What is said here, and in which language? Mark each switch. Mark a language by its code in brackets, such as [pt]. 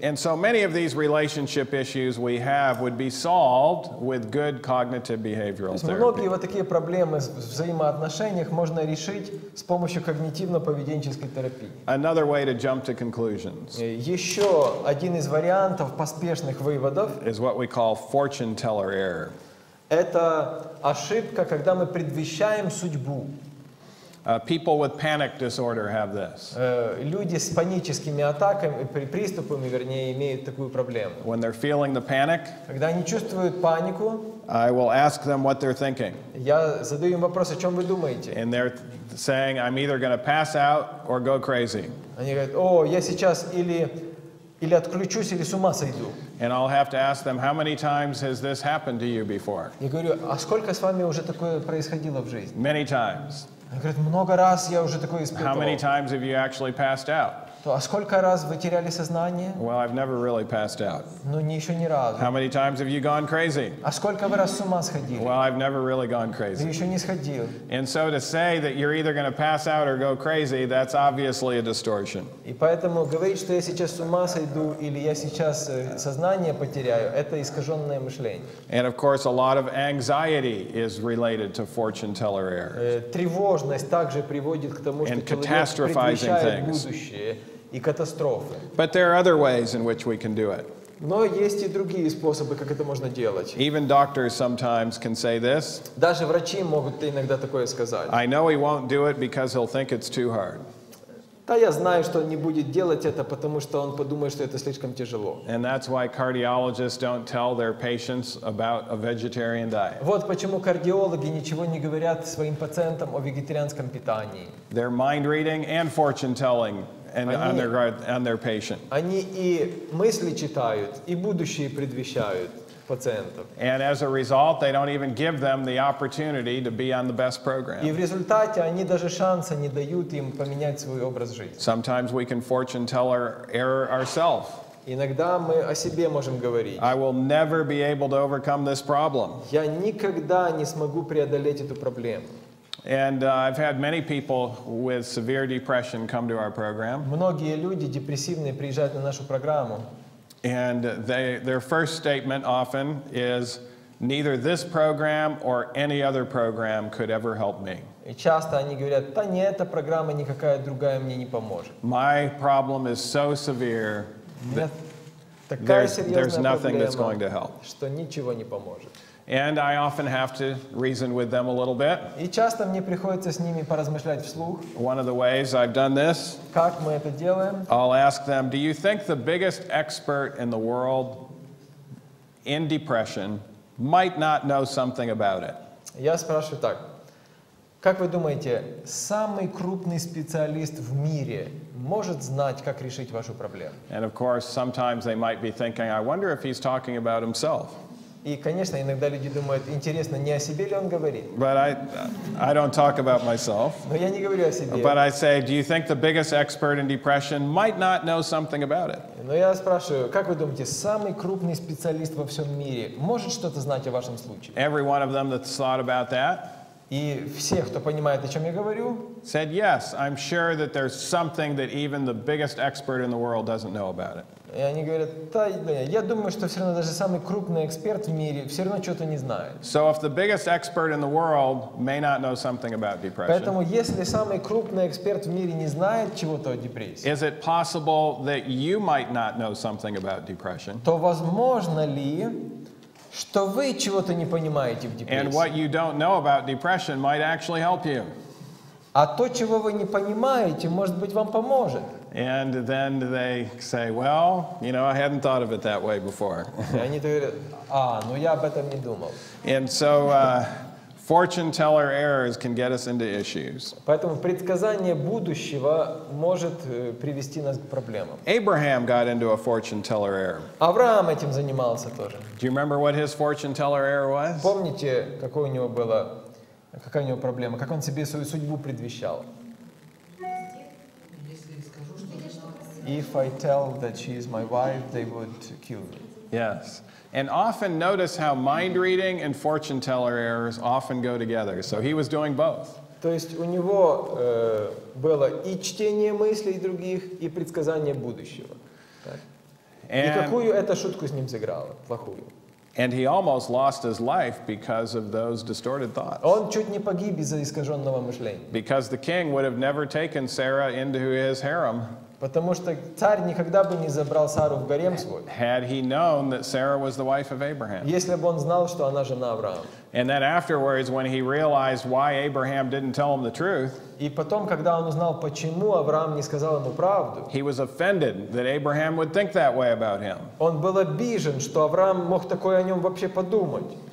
[en] And so many of these relationship issues we have would be solved with good cognitive behavioral [ru] Многие [en] therapy. [ru] вот такие проблемы в взаимоотношениях можно решить с помощью когнитивно-поведенческой терапии. [en] Another way to jump to conclusions [ru] Еще один из вариантов поспешных выводов [en] is what we call fortune teller error. [ru] – это ошибка, когда мы предвещаем судьбу. [en] People with panic disorder have this. [ru] Люди с паническими атаками, приступами, вернее, имеют такую проблему. [en] When they're feeling the panic, [ru] Когда они чувствуют панику, [en] I will ask them what they're thinking. [ru] я задаю им вопрос, о чем вы думаете? [en] And they're saying, I'm either going to pass out or go crazy. [ru] Они говорят, о, я сейчас или отключусь, или с ума сойду. [en] And I'll have to ask them, how many times has this happened to you before? [ru] Я говорю, а сколько с вами уже такое происходило в жизни? [en] Many times. [ru] Они говорят, много раз я уже такое [en] How many [ru] испытывал. [en] times have you actually passed out? [ru] А сколько раз вы теряли сознание? [en] Well, I've never really passed out. [ru] Ну, еще ни разу. [en] How many times have you gone crazy? [ru] А сколько вы раз с ума сходили? [en] Well, I've never really gone [ru] Ты [en] crazy. [ru] еще не сходил. [en] And so to say that you're either going to pass out or go crazy, that's obviously a distortion. [ru] И поэтому говорить, что я сейчас с ума сойду или я сейчас сознание потеряю, это искаженное мышление. [en] And of course, a lot of anxiety is related to fortune teller error. [ru] Тревожность также приводит к тому, что [en] And [ru] человек [en] catastrophizing [ru] предвещает [en] things. [ru] будущее и катастрофы. [en] But there are other ways in which we can do it. [ru] Но есть и другие способы, как это можно делать. [en] Even doctors sometimes can say this. [ru] Даже врачи могут иногда такое сказать. [en] I know he won't do it because he'll think it's too hard. [ru] Да, я знаю, что он не будет делать это, потому что он подумает, что это слишком тяжело. [en] And that's why cardiologists don't tell their patients about a vegetarian diet. [ru] Вот почему кардиологи ничего не говорят своим пациентам о вегетарианском питании. [en] They're mind reading and fortune telling and on their patient. [ru] Они и мысли читают, и будущее предвещают пациентов. [en] And as a result, they don't even give them the opportunity to be on the best [ru] И [en] program. [ru] в результате они даже шанса не дают им поменять свой образ жизни. [en] Sometimes we can fortune tell our error ourselves. [ru] Иногда мы о себе можем говорить. [en] I will never be able to overcome this problem. [ru] Я никогда не смогу преодолеть эту проблему. [en] And I've had many people with severe depression come to our program. [ru] Многие люди депрессивные приезжают на нашу программу. [en] And their first statement often is, neither this program or any other program could ever help me. [ru] И часто они говорят, да не эта программа, никакая другая мне не поможет. [en] My problem is so severe [ru] У меня [en] that [ru] такая [en] there's [ru] серьезная [en] nothing that's going to [ru] проблема, [en] help. [ru] что ничего не поможет. [en] And I often have to reason with them a little bit. [ru] И часто мне приходится с ними поразмышлять вслух. [en] One of the ways I've done this, [ru] Как мы это делаем? [en] I'll ask them, do you think the biggest expert in the world in depression might not know something about it? [ru] Я спрашиваю так. Как вы думаете, самый крупный специалист в мире может знать, как решить вашу проблему? [en] And of course, sometimes they might be thinking, I wonder if he's talking about himself. [ru] И, конечно, иногда люди думают, интересно, не о себе ли он говорит? [en] But I don't talk about myself. [ru] Но я не говорю о себе. [en] But I say, do you think the biggest expert in depression might not know something about it? [ru] Но я спрашиваю, как вы думаете, самый крупный специалист во всем мире может что-то знать о вашем случае? [en] Every one of them that's thought about that [ru] И все, кто понимает, о чем я говорю, [en] said, yes, I'm sure that there's something that even the biggest expert in the world doesn't know about it. [ru] И они говорят, да, я думаю, что все равно даже самый крупный эксперт в мире все равно что-то не знает. [en] So if the biggest expert in the world may not know something about depression, [ru] Поэтому если самый крупный эксперт в мире не знает чего-то о депрессии, [en] is it possible that you might not know something about depression? [ru] то возможно ли, что вы чего-то не понимаете в [en] And what [ru] депрессии? [en] you don't know about depression might actually help you. [ru] А то, чего вы не понимаете, может быть, вам поможет. [en] And then they say, well, you know, I hadn't thought of it that way before. [ru] И они говорят, ну я об этом не думал. [en] And so fortune teller errors can get us into issues. [ru] Поэтому предсказание будущего может привести нас к проблемам. [en] Abraham got into a fortune teller error. [ru] Авраам этим занимался тоже. [en] Do you remember what his fortune teller error was? [ru] Помните, какая у него проблема, как он себе свою судьбу предвещал? [en] If I tell that she is my wife, they would kill me. Yes. And often notice how mind reading and fortune teller errors often go together. So he was doing both. [ru] То есть у него было и чтение мыслей других, и предсказание будущего. Так. И какую эта шутку с ним сыграла? Плохую. [en] And he almost lost his life because of those distorted thoughts. [ru] Он чуть не погиб из-за искаженного мышления. [en] Because the king would have never taken Sarah into his harem [ru] Потому что царь никогда бы не забрал Сару в гарем свой, [en] had he known that Sarah was the wife of Abraham. [ru] если бы он знал, что она жена Авраама. [en] And then afterwards, when he realized why Abraham didn't tell him the truth, [ru] И потом, когда он узнал, почему Авраам не сказал ему правду, [en] he was offended that Abraham would think that way about him. [ru] он был обижен, что Авраам мог такое о нем вообще подумать.